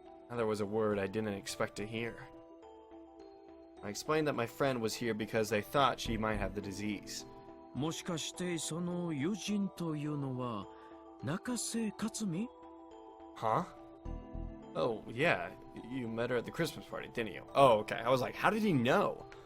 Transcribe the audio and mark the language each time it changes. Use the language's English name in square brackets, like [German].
[English] Now there was a word I didn't expect to hear. I explained that my friend was here because they thought she might have the disease. [Japanese] もしかしてその友人というのは中瀬克美？ [English] Huh? Oh, yeah. You met her at the Christmas party, didn't you? Oh, okay. I was like, how did he know?